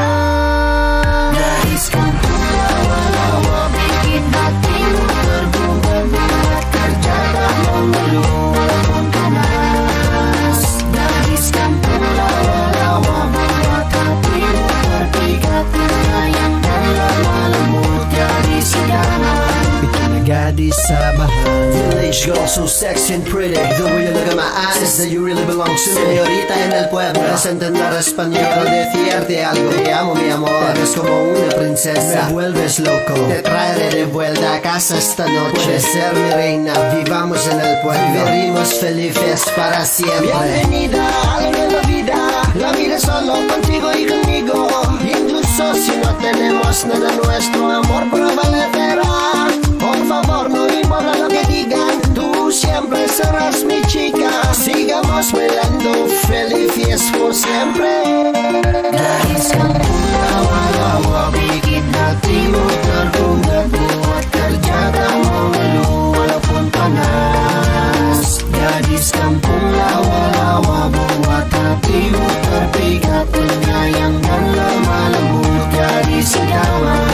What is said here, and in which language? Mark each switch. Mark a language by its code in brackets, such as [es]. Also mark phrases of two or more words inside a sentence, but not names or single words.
[ms] Gadis kampung lawa-lawa, bikin hatimu tergugat, buat kerja tak mengeluh walaupun panas. Gadis kampung lawa-lawa, buat hatimu terpikat, penyayang dan lemah lembut, gadis idaman. Itulah gadis sabahan. [en] Village girl, so sexy and pretty. The way you look at my eyes says that you really belong to me. [es] Señorita en el pueblo, puedes entender español. Quiero decirte algo, te amo mi amor. Eres como una princesa, me vuelves loco. Te traeré de vuelta a casa esta noche. Puedes ser mi reina, vivamos en el pueblo, vivimos felices para siempre. Bienvenida a la nueva vida, la vida es solo contigo y conmigo. Incluso si no tenemos nada, nuestro amor prevalecerá. Por favor, no importa lo que digan, tú siempre serás mi chica. Sigamos bailando felices por siempre. [ms] Gadis kampung lawa-lawa, bikin hatimu tergugat, buat kerja tak mengeluh walaupun panas. Gadis kampung lawa-lawa, buat hatimu terpikat, penyayang dan lemah lembut, gadis idaman.